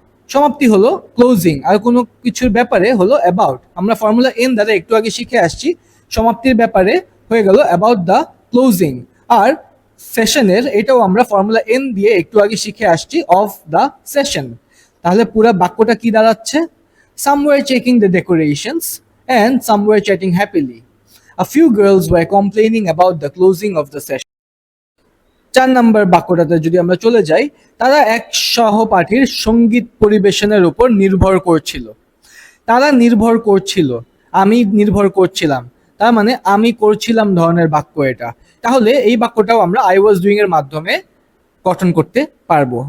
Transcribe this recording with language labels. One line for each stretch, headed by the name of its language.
Bangla: সমাপ্তি হলো ক্লোজিং, আর কোনো কিছুর ব্যাপারে হলো অ্যাবাউট। আমরা ফর্মুলা এন দ্বারা একটু আগে শিখে আসছি সমাপ্তির ব্যাপারে হয়ে গেল
English: About the closing.
Bangla: আর সেশনের এটাও আমরা ফর্মুলা এন দিয়ে একটু আগে শিখে আসছি
English: Of the session.
Bangla: তাহলে পুরো বাক্যটা কি দাঁড়াচ্ছে?
English: somewhere checking the decorations and somewhere chatting happily. A few girls were complaining about the closing of the session.
Bangla: 4 নম্বর বাক্যটাতে যদি আমরা চলে যাই, তারা এক সহপাঠীর সঙ্গীত পরিবেশনের উপর নির্ভর করছিল। তারা নির্ভর করছিল, আমি নির্ভর করছিলাম, তার মানে আমি করছিলাম ধরনের বাক্য এটা। তাহলে এই বাক্যটাও আমরা
English: I was doing
Bangla: এর মাধ্যমে গঠন করতে পারবো।